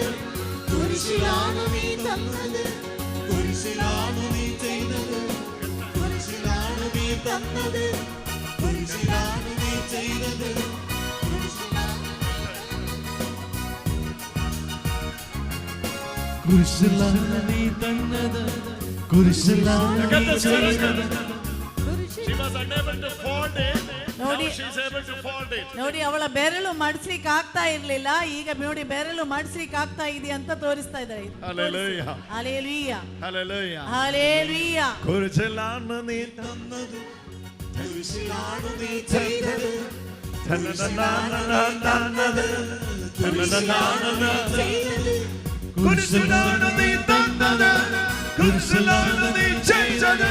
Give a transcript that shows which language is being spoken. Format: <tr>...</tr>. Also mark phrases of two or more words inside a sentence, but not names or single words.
<ml>കുരിശിലാണ് നീ തന്നത്, കുരിശിലാണ് നീ ചെയ്തത്, കുരിശിലാണ് നീ തന്നത്, കുരിശിലാണ് നീ ചെയ്തത്, കുരിശിലാണ് നീ തന്നത്, കുരിശിലാണ് നീ ചെയ്തത്.</ml> <en>She was unable to fold it. Now she is able to fold it.</en> <kn>ನೋಡಿ, ಅವಳ ಬೆರಳು ಮಡಿಸ್ಲಿಕ್ಕೆ ಆಗ್ತಾ ಇರ್ಲಿಲ್ಲ, ಈಗ ನೋಡಿ ಬೆರಳು ಮಡಿಸ್ಲಿಕ್ಕೆ ಆಗ್ತಾ ಇದೆ ಅಂತ ತೋರಿಸ್ತಾ ಇದ್ದಾರೆ.</kn> <en>Hallelujah. Hallelujah. Hallelujah. Hallelujah.</en> <ml>കുരിശിലാണ് നീ തന്നത്, കുരിശിലാണ് നീ ചെയ്തത്, കുരിശിലാണ് നീ തന്നത്, കുരിശിലാണ് നീ ചെയ്തത്, കുരിശിലാണ് നീ തന്നത്, കുരിശിലാണ് നീ ചെയ്തത്,</ml>